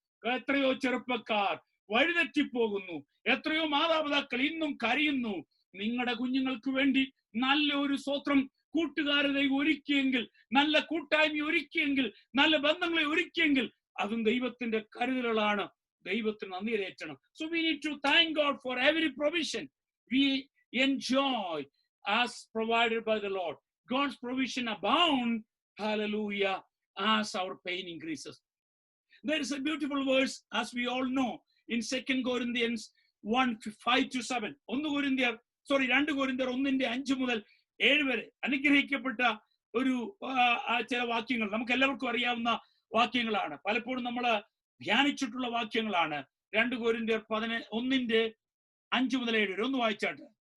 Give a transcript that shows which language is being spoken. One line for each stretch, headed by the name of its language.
Malayalam: എത്രയോ ചെറുപ്പക്കാർ വഴിതെറ്റിപ്പോകുന്നു, എത്രയോ മാതാപിതാക്കൾ ഇന്നും കരയുന്നു. നിങ്ങളുടെ കുഞ്ഞുങ്ങൾക്ക് വേണ്ടി നല്ല ഒരു സ്തോത്രം കൂട്ടുകാരെ ദൈവം ഒരുക്കിയെങ്കിൽ, നല്ല കൂട്ടായ്മ ഒരുക്കിയെങ്കിൽ, നല്ല ബന്ധങ്ങളെ ഒരുക്കിയെങ്കിൽ അതും ദൈവത്തിന്റെ കരുതലുകളാണ്. ദൈവത്തിന് നന്ദിരേറ്റണം.
English: So we need to thank God for every provision we enjoy as provided by the Lord. God's provision abound, hallelujah, as our pain increases. There is a beautiful verse, as we all know, in 2 Corinthians 1:5-7.
Malayalam: 2 Corinthians 1:5-7 വരെ അനുഗ്രഹിക്കപ്പെട്ട ഒരു ചില വാക്യങ്ങൾ നമുക്ക് എല്ലാവർക്കും അറിയാവുന്ന വാക്യങ്ങളാണ്. പലപ്പോഴും നമ്മൾ ധ്യാനിച്ചിട്ടുള്ള വാക്യങ്ങളാണ്. 2 Corinthians 1:5-7 ഒന്ന് വായിച്ചാട്ടെ.